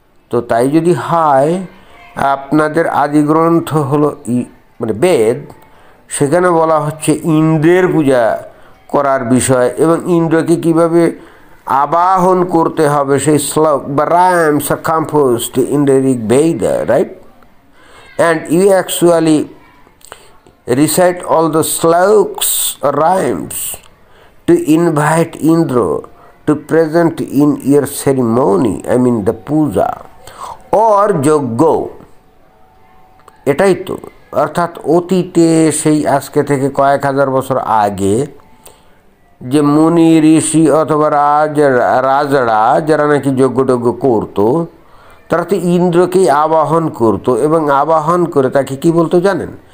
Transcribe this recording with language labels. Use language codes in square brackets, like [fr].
[bn] তো তাই যদি হয়, আপনাদের আদিগ্রন্থ হলো মানে বেদ, সেখানে বলা হচ্ছে ইন্দ্রের পূজা করার বিষয় এবং ইন্দ্রকে কীভাবে আবাহন করতে হবে সেই শ্লোক বা [en] rhymes are composed in the Rig Veda, right? And you actually recite all the sloks or rhymes to invite Indra to present in your ceremony, I mean the puja or yajna. [bn] এটাই তো, অর্থাৎ অতীতে সেই আজকে থেকে কয়েক হাজার বছর আগে যে মুনি ঋষি অথবা রাজারা যারা নাকি যজ্ঞটজ্ঞ করতো, তারা তো ইন্দ্রকেই আবাহন করতো এবং আবাহন করে তাকে কি বলতো জানেন?